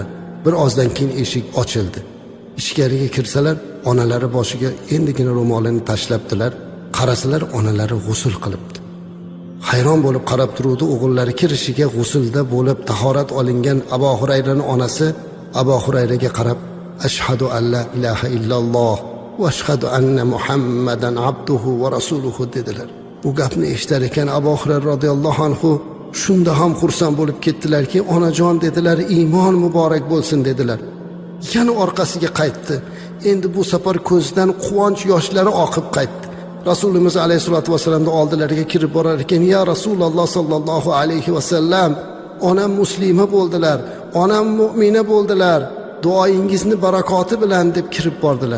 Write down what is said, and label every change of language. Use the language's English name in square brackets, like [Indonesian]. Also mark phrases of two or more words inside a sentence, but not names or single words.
[Uzbek] Bir ozdan keyin eshik ochildi. Ichkariga kirsalar, onalari boshiga endigina ro'molini tashlabdilar. Qarasalar, onalari g'usl qilibdi. Hayron bo'lib qarab turuvdi. O'g'illari kirishiga g'uslda bo'lib tahorat olingan Abu Hurayraning onasi Abu Hurayraga qarab, [Arabic] "أشهد أن لا إله إلا الله وأشهد أن محمدا عبده ورسوله" [Uzbek] dedilar. Bu gapni eshitar ekan Abu Hurayra [Arabic] رضي الله عنه [Uzbek] shunda ham xursand bo'lib ketdilarki, "Onajon" dedilar, "iymon muborak bo'lsin" dedilar. Yana orqasiga qaytdi. Endi bu safar ko'zidan quvonch yoshlari oqib qaytdi. Rasulimiz alayhisolatu vasallamning oldilariga kirib borar ekan, [Arabic] "يا رسول الله صلى الله عليه وسلم, [Uzbek] onam muslima bo'ldilar, onam mu'mina bo'ldilar, duoyingizni barakoti bilan" deb kirib bordilar.